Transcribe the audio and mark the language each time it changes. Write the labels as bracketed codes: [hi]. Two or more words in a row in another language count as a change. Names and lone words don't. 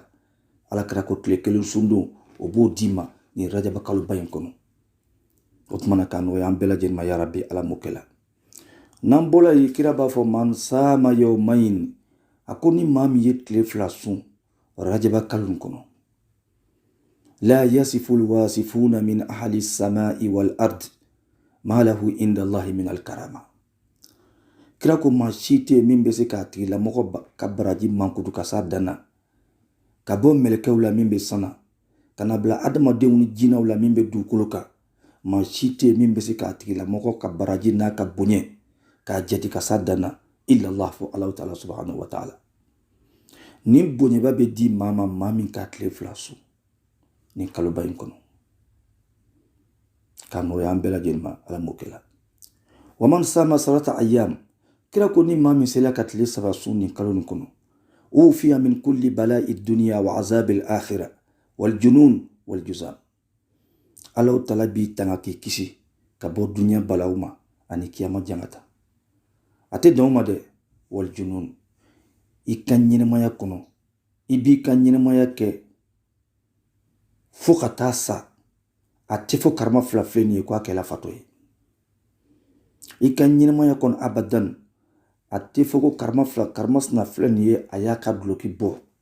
[bm] Alakira ko tile kelen sun don o b'o d'i ma nin rajaba kalo ba in kɔnɔ. o tumana ka nɔgɔya an bɛɛ lajɛlen ma yarabi ala m'o kɛla n'an bɔla yen kira b'a fɔ [ar] من صام يومين [bm] a ko ni maa min ye tile fila sun rajaba kalo nin kɔnɔ la [ar] يصف الواصفون من أهل السماء والأرض ما له عند الله من الكرامة [bm] kira ko maa si tɛ min bɛ se k'a tigilamɔgɔ ka baraji mankutu ka s'a danna ka bɔ mɛlɛkɛw la min bɛ sana ka na bila adamadenw ni jinɛw la min bɛ dugukolo kan maa si tɛ min bɛ se k'a tigilamɔgɔ ka baraji n'a ka bonya k'a jate ka s'a danna [ar] إلا الله [bm] fo [ar] الله تعالى سبحانه وتعالى [bm] ni bonyaba bɛ di maa ma maa min k'a tile fila sun ni kaloba in kɔnɔ ka nɔgɔya an bɛɛ lajɛlen ma ala m'o kɛla [ar] ومن صام ثلاثة أيام [bm] kira ko ni maa min sela ka tile saba sun ni kalo nin kɔnɔ [ar] عوفي من كل بلاء الدنيا وعذاب الآخرة والجنون والجذام [bm] alahu taala b'i tanga k'i kisi ka bɔ dunya balaw ma ani kiyama jangata a tɛ dan o ma dɛ [ar] والجنون [bm] i ka ɲɛnɛmaya kɔnɔ i b'i ka ɲɛnɛmaya kɛ fo ka taa sa a tɛ fɔ karama fila filɛ nin ye ko a kɛla fatɔ ye i ka ɲɛnɛmaya kɔnɔ abadan a tɛ fɔ ko karama sina filɛ nin ye a y'a ka duloki bɔ